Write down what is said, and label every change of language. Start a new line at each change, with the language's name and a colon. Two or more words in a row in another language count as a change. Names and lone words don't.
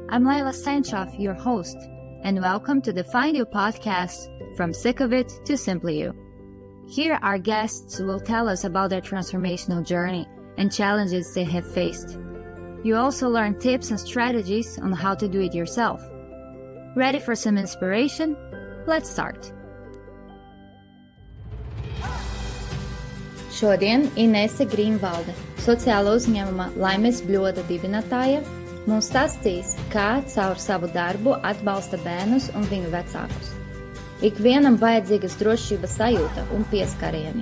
English: I'm Layla Sanchoff, your host, and welcome to the Find You podcast, From Sick of It to Simply You. Here, our guests will tell us about their transformational journey and challenges they have faced. You also learn tips and strategies on how to do it yourself. Ready for some inspiration? Let's start.
Latvian: Šodien Inese Grīnvalde, sociāla uzņēmuma Laimes Bļoda dibinātāja, mums stāstīs, kā caur savu darbu atbalsta bērnus un viņu vecākus. Ikvienam vajadzīgas drošības sajūta un pieskarieni.